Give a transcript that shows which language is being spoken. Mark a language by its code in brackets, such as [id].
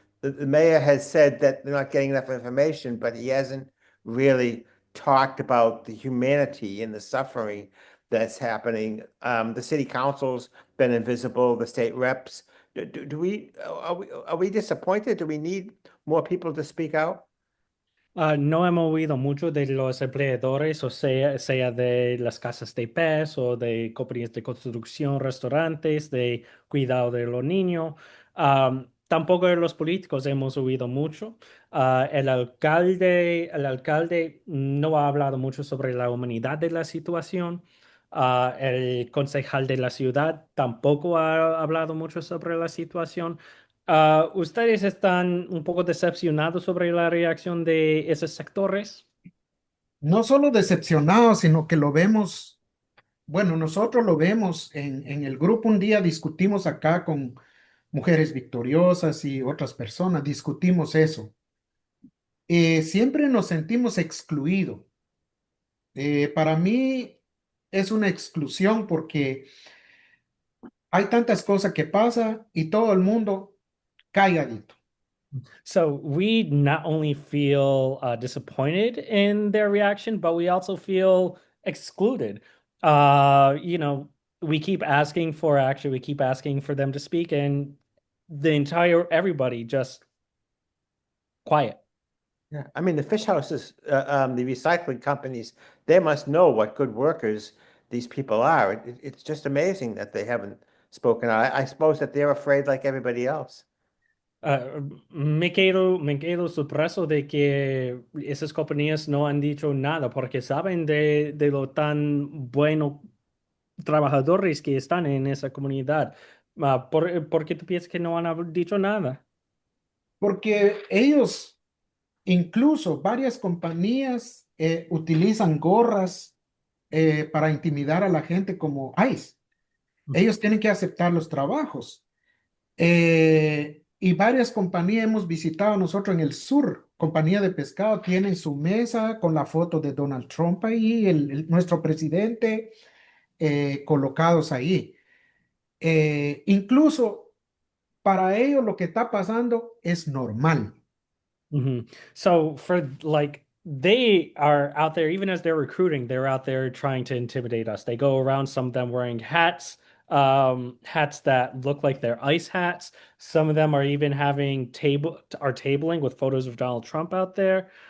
[en] The mayor has said that they're not getting enough information, but he hasn't really talked about the humanity and the suffering that's happening. The city council's been invisible, the state reps. Are we disappointed? Do we need more people to speak out? [es] No hemos oído mucho de los empleadores, o sea de las casas de pez o de compañías de construcción, restaurantes, de cuidado de los niños. Tampoco de los políticos hemos oído mucho. El alcalde no ha hablado mucho sobre la humanidad de la situación. El concejal de la ciudad tampoco ha hablado mucho sobre la situación. ¿Ustedes están un poco decepcionados sobre la reacción de esos sectores? No solo decepcionados, sino que lo vemos, bueno, nosotros lo vemos en el grupo. Un día discutimos acá con mujeres victoriosas y otras personas, discutimos eso. Siempre nos sentimos excluidos. Para mí es una exclusión porque hay tantas cosas que pasan y todo el mundo calladito. [en] So we not only feel disappointed in their reaction, but we also feel excluded. You know, we keep asking for action, we keep asking for them to speak, and everybody just quiet. Yeah, I mean, the fish houses, the recycling companies, they must know what good workers these people are. It's just amazing that they haven't spoken out. I suppose that they're afraid like everybody else. [es] Me quedo sorpreso de que esas compañías no han dicho nada porque saben de lo tan buenos trabajadores que están en esa comunidad. ¿Por qué tú piensas que no han dicho nada? Porque ellos, incluso varias compañías, utilizan gorras para intimidar a la gente como ICE. Ellos tienen que aceptar los trabajos. Y varias compañías hemos visitado nosotros en el sur, compañía de pescado, tienen su mesa con la foto de Donald Trump ahí, nuestro presidente, colocados ahí. Incluso para ellos lo que está pasando es normal. [en] So for like they are out there, even as they're recruiting, they're out there trying to intimidate us. They go around, some of them wearing hats that look like they're ice hats. Some of them are even having tabling with photos of Donald Trump out there.